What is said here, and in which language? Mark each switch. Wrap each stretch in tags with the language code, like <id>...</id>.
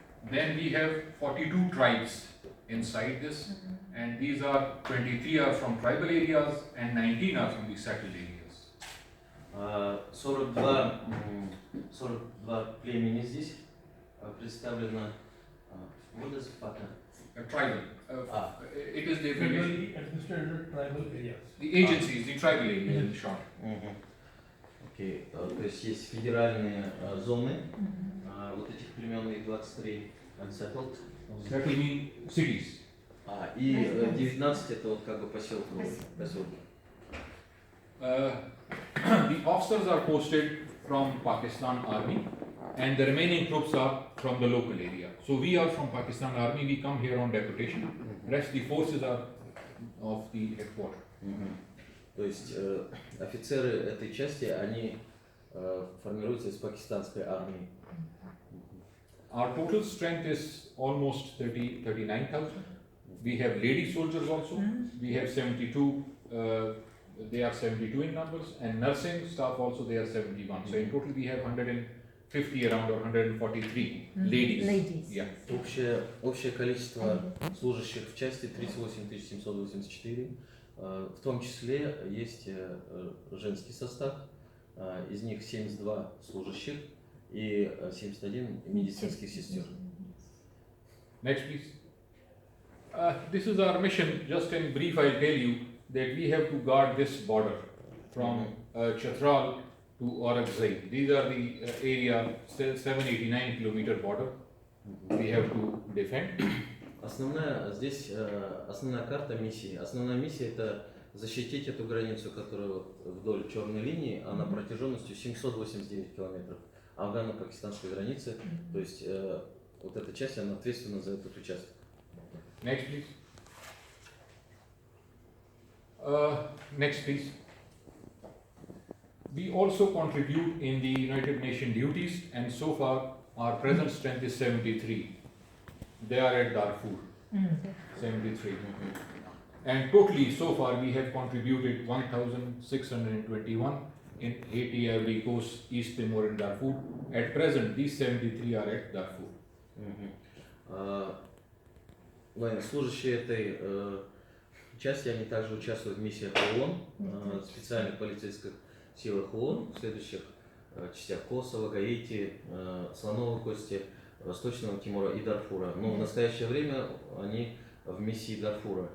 <en>Then we have 42 tribes inside this, and these are 23 are from tribal areas and 19 are from the settled areas.</en> <ru>42 племени здесь представлено.</ru> <en>What is Pata? Tribal. It is the Federally administered tribal areas. The agencies, the tribal areas in short.</en> <ru>Окей, то есть есть федеральные зоны вот этих племен, и 23 unsettled.</ru> <en>That will mean cities.</en> <ru>И 19 это вот как бы поселки.</ru> <en>The officers are posted from Pakistan Army, and the remaining troops are from the local area. So we are from Pakistan Army, we come here on deputation. Rest the forces are of the headquarters.</en> <ru>То есть офицеры этой части, они формируются из пакистанской армии.</ru> <en>Our total strength is almost 39,000. We have lady soldiers also. We have 72, they are 72 in numbers, and nursing staff also they are 71. So in total we have 150 around or 143 ladies. Yeah.</en> <ru>Общее количество служащих в части 38 784. В том числе есть женский состав, из них 72 служащих и 71 медицинских сестер.</ru> <en>Next, please. This is our mission. Just in brief, I'll tell you that we have to guard this border from Chatral to Orakzai. These are the area 789 kilometer border. We have to defend.</en> <ru>Основная карта миссии. Основная миссия это защитить эту границу, которая вот вдоль черной линии, она протяженностью 789 километров афгано-пакистанской границы. То есть вот эта часть, она ответственна за этот участок.</ru> <en>Next, please. Next, please. We also contribute in the United Nations duties, and so far our present strength is 73. They are at Darfur, 73. And totally, so far, we have contributed 1,621 in Haiti, Ivory Coast, East Timor, and Darfur. At present, these 73 are at Darfur.</en> <ru>Военнослужащие этой части, они также участвуют в миссиях ООН, специальных полицейских силах ООН, в следующих частях Косово, Гаити, Слоновой Кости, Восточного Тимора и Дарфура. Но в настоящее время они в миссии Дарфура.</ru>